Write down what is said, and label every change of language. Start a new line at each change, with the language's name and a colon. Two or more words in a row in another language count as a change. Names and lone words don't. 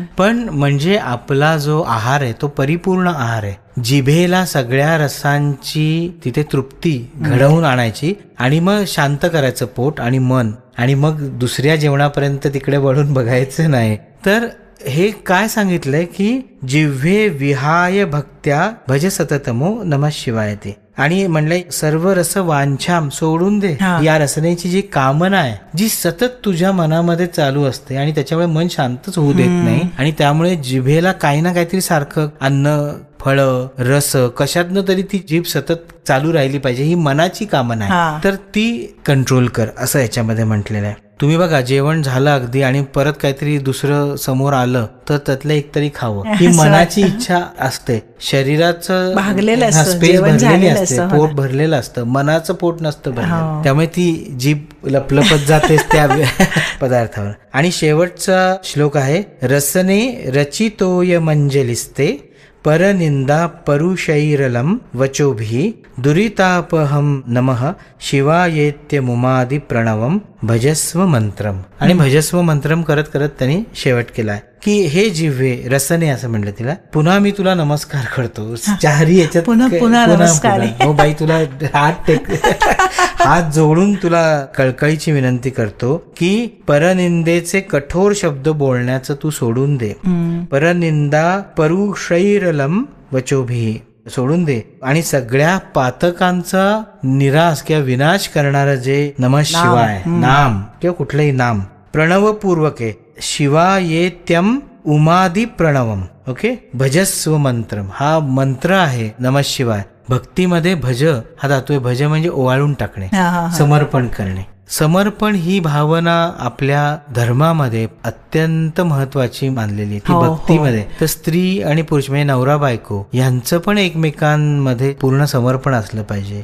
Marathi: पण म्हणजे आपला जो आहार आहे तो परिपूर्ण आहार आहे, जिभेला सगळ्या रसांची तिथे तृप्ती घडवून आणायची, आणि मग शांत करायचं पोट आणि मन, आणि मग दुसऱ्या जेवणापर्यंत तिकडे वळून बघायचं नाही. तर हे काय सांगितलंय की
Sanskrit: जिव्हे विहाय भक्त्या भज सततमो नमः शिवाय ते,
Marathi: आणि म्हणलंय
Sanskrit: सर्व रस वांछाम,
Marathi: सोडून दे या रसनेची जी कामना आहे, जी सतत तुझ्या मनामध्ये चालू असते आणि त्याच्यामुळे मन शांतच होऊ देत नाही, आणि त्यामुळे जिभेला काही ना काहीतरी सारखं अन्न, फळ, रस, कशातनं तरी ती जीभ सतत चालू राहिली पाहिजे, ही मनाची कामना आहे, तर ती कंट्रोल कर, असं याच्यामध्ये म्हटलेलं आहे. तुम्ही बघा, जेवण झालं अगदी आणि परत काहीतरी दुसरं समोर आलं तर त्यातलं एक तरी खावं, ही मनाची इच्छा असते. शरीराचं स्पेस भरलेली असते, पोट भरलेलं असतं, मनाचं पोट नसतं भरलेलं, त्यामुळे ती जीभ लपलपत जातेच त्या पदार्थावर. आणि शेवटचा श्लोक आहे,
Sanskrit: रसने रचितोय मंजलिस्ते परनिंदा परुषैरलम वचोभी दुरितापहम नमः शिवायेत्य मुमादि प्रणवम भजस्व मंत्रम.
Marathi: आणि
Sanskrit: भजस्व मंत्रम
Marathi: करत करत त्यांनी शेवट केलाय की हे
Sanskrit: जिव्हे रसने,
Marathi: असं म्हणलं तिला, पुन्हा मी तुला नमस्कार करतो, चारी याच्यात पुन्हा नमस्कार. हो बाई, तुला हात जोडून तुला कळकळीची विनंती करतो की परनिंदेचे कठोर शब्द बोलण्याचं तू सोडून दे,
Sanskrit: परनिंदा परुषैरलम वचोभी
Marathi: सोडून दे, आणि सगळ्या पातकांचा निराश किंवा विनाश करणारं जे
Sanskrit: नमः शिवाय
Marathi: नाम किंवा कुठलंही नाम प्रणवपूर्वक आहे,
Sanskrit: शिवायेत्यम उमादि प्रणवम.
Marathi: ओके,
Sanskrit: भजस्व मंत्रम
Marathi: हा मंत्र आहे
Sanskrit: नमः शिवाय.
Marathi: भक्तीमध्ये भज हा धातू आहे. भज म्हणजे ओवाळून टाकणे, समर्पण करणे. समर्पण ही भावना आपल्या धर्मामध्ये अत्यंत महत्वाची मानलेली ती भक्तीमध्ये. तर स्त्री आणि पुरुष म्हणजे नवरा बायको यांचं पण एकमेकांमध्ये पूर्ण समर्पण असलं पाहिजे.